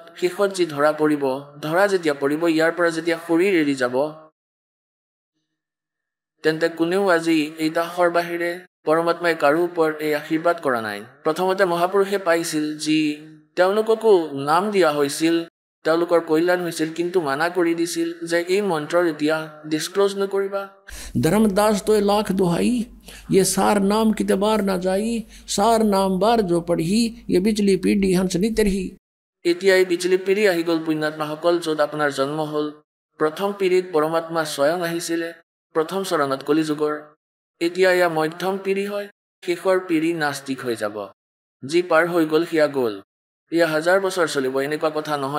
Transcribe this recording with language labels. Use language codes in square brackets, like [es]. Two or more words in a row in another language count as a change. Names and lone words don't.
[as] শেষত যি ধৰা পৰিব, যেতিয়া পৰিব, ইয়াৰ পৰা যেতিয়া শৰীৰ এৰি যাব, তেন্তে কোনেও আজি এই দাসৰ বাহিৰে পৰমাত্মাই কাৰো ওপৰত এই আশীৰ্বাদ কৰা নাই। প্ৰথমতে মহাপুৰুষে পাইছিল, যি তেওঁলোককো নাম দিয়া হৈছিল, তেওঁলোকৰ কল্যাণ হৈছিল, কিন্তু মানা কৰি দিছিল যে এই মন্ত্ৰৰ এতিয়া ডিছক্ল'জ নকৰিবা। [hi] धर्मदास तो लाख दुहाई, ये सार नाम किते बार ना जाई, सार नाम बार जो पढ़ी, ये बिचली पीढ़ी हंसनी तरही। [as] এতিয়া এই বিচলি পিঢ়ি আহি গ'ল পুণ্যাত্মাসকল, য'ত আপোনাৰ জন্ম হ'ল। প্ৰথম পিঢ়িত পৰমাত্মা স্বয়ং আহিছিলে, প্ৰথম চৰণত কলিযুগৰ। এতিয়া এয়া মধ্যম পিঢ়ি হয়, শেষৰ পিঢ়ি নাস্তিক হৈ যাব। যি পাৰ হৈ গ'ল সেয়া গ'ল। এয়া 1000 বছৰ চলিব, এনেকুৱা কথা নহয়।